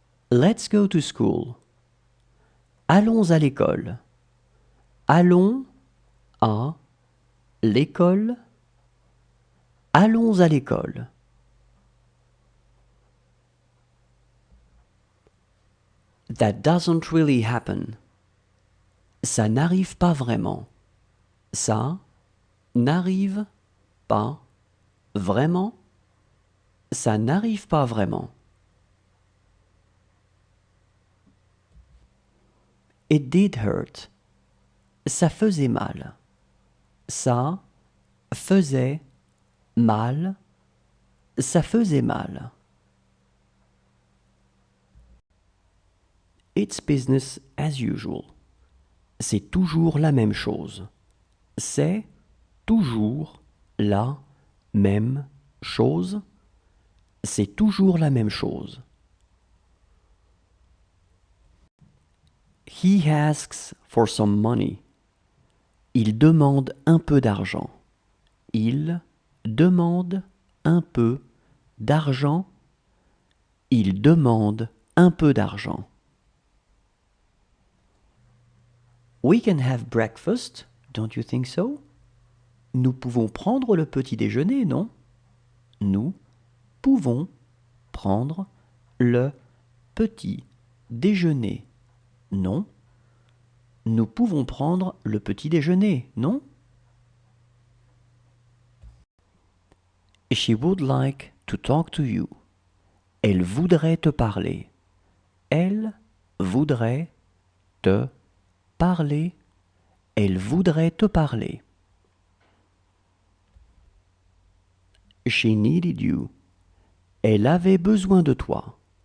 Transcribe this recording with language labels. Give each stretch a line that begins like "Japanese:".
English: Let's go to school.
French: Allons à l'école. Allons à l'école. Allons à l'école.
English: That doesn't really happen.
French: Ça n'arrive pas vraiment. Ça n'arrive pas vraiment. Ça n'arrive pas vraiment.
English: It did hurt.
French: Ça faisait mal. Ça faisait mal. Ça faisait mal.
English: It's business as usual.
French: C'est toujours la même chose. C'est toujours la même chose. C'est toujours la même chose.
English: He asks for some money.
French: Il demande un peu d'argent. Il demande un peu d'argent. Il demande un peu d'argent.
English: We can have breakfast, don't you think so?
French: Nous pouvons prendre le petit déjeuner, non? Nous pouvons prendre le petit déjeuner, non? Nous pouvons prendre le petit déjeuner, non?
English: She would like to talk to you.
French: Elle voudrait te parler. Elle voudrait te parler. Elle voudrait te parler.
English: She needed you.
French: Elle avait besoin de toi.